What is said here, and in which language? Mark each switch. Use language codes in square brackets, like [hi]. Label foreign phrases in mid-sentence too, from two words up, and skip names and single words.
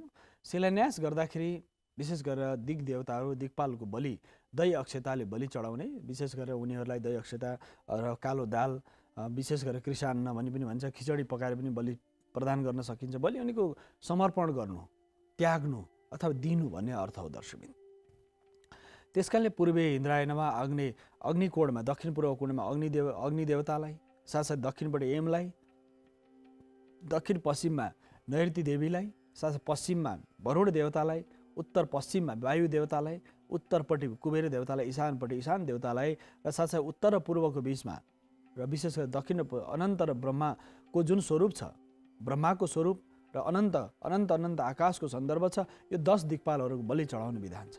[ne] शिलान्यास गर्दाखेरि विशेष गरेर दिग देवताहरू, दिक्पालको बलि दही अक्षताले बलि चढाउने, विशेष गरेर उनीहरूलाई दही अक्षता र कालो दाल, विशेष गरेर कृषान्न भनी पनि भन्छ, खिचडी पकाएर पनि बलि प्रदान गर्न सकिन्छ। बलि उनीको समर्पण गर्नु, त्याग्नु अथवा दिनु भन्ने अर्थ हो दर्शकबिन। त्यसकारणले पूर्वीय [sa] इन्द्राय नमः, [ne] अग्निकोणमा दक्षिण पूर्व कोणमा अग्नि देवतालाई, साथसाथै दक्षिणपट्टि यमलाई, दक्षिण पश्चिममा नैऋति देवीलाई, साथसाथै पश्चिममा वरुण देवतालाई, उत्तर पश्चिममा वायु देवतालाई, उत्तरपट्टि कुबेर देवतालाई, ईशानपट्टि ईशान देवतालाई, र साथसाथै उत्तर र पूर्वको बिचमा र विशेष गरी दक्षिण अनन्त र ब्रह्माको जुन स्वरूप छ, ब्रह्माको स्वरूप र अनन्त अनन्त अनन्त आकाशको सन्दर्भ छ, यो 10 दिक्पालहरूको बलि चढाउने विधान छ।